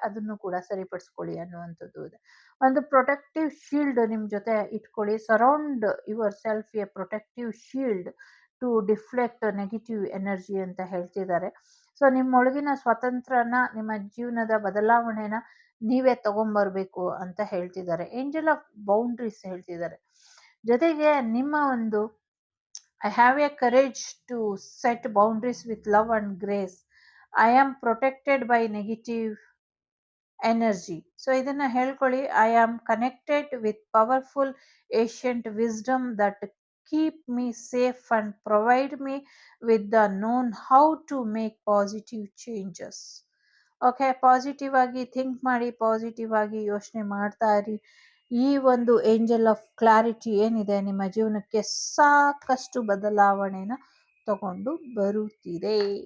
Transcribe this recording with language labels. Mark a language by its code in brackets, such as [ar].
[kn] ಅದನ್ನು ಕೂಡ ಸರಿಪಡಿಸ್ಕೊಳ್ಳಿ ಅನ್ನುವಂಥದ್ದು ಇದೆ. ಒಂದು ಪ್ರೊಟೆಕ್ಟಿವ್ ಶೀಲ್ಡ್ ನಿಮ್ಮ ಜೊತೆ ಇಟ್ಕೊಳ್ಳಿ. [en] surround yourself a protective shield to deflect negative energy [kn] ಅಂತ ಹೇಳ್ತಿದ್ದಾರೆ. ಸೊ ನಿಮ್ಮೊಳಗಿನ ಸ್ವತಂತ್ರನ, ನಿಮ್ಮ ಜೀವನದ ಬದಲಾವಣೆನ ನೀವೇ ತಗೊಂಬರ್ಬೇಕು ಅಂತ ಹೇಳ್ತಿದ್ದಾರೆ. ಏಂಜಲ್ ಆಫ್ ಬೌಂಡ್ರೀಸ್ ಹೇಳ್ತಿದ್ದಾರೆ. ಜೊತೆಗೆ ನಿಮ್ಮ ಒಂದು [en] I have a courage to set boundaries with love and grace. I am protected by negative energy. [kn] So ಇದನ್ನ ಹೇಳ್ಕೊಳ್ಳಿ. [en] I am connected with powerful ancient wisdom that keep me safe and provide me with the known how to make positive changes. [kn] Okay, positive ಆಗಿ think ಮಾಡಿ, positive ಆಗಿ ಯೋಚನೆ ಮಾಡ್ತಾ ಇರಿ. ಈ ಒಂದು angel of clarity ಏನಿದೆ ನಿಮ್ಮ ಜೀವನಕ್ಕೆ ಸಾಕಷ್ಟು ಬದಲಾವಣೆನ ತಗೊಂಡು ಬರುತ್ತಿದೆ.